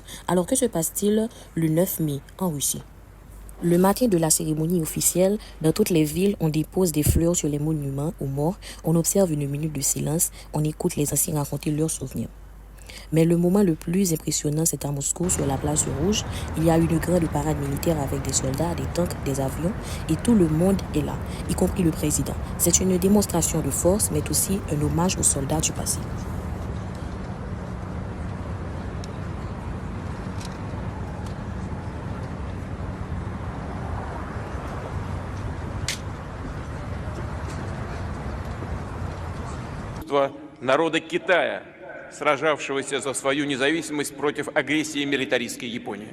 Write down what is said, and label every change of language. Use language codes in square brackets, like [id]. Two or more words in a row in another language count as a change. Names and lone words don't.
[fr] Alors que se passe-t-il le 9 mai en Russie? Le matin de la cérémonie officielle, dans toutes les villes, on dépose des fleurs sur les monuments aux morts, on observe une minute de silence, on écoute les anciens raconter leurs souvenirs. Mais le moment le plus impressionnant, c'est à Moscou, sur la place rouge. Il y a une grande parade militaire avec des soldats, des tanks, des avions, et tout le monde est là, y compris le président. C'est une démonstration de force, mais aussi un hommage aux soldats du passé. [ru] Народа Китая, сражавшегося за свою независимость против агрессии милитаристской Японии.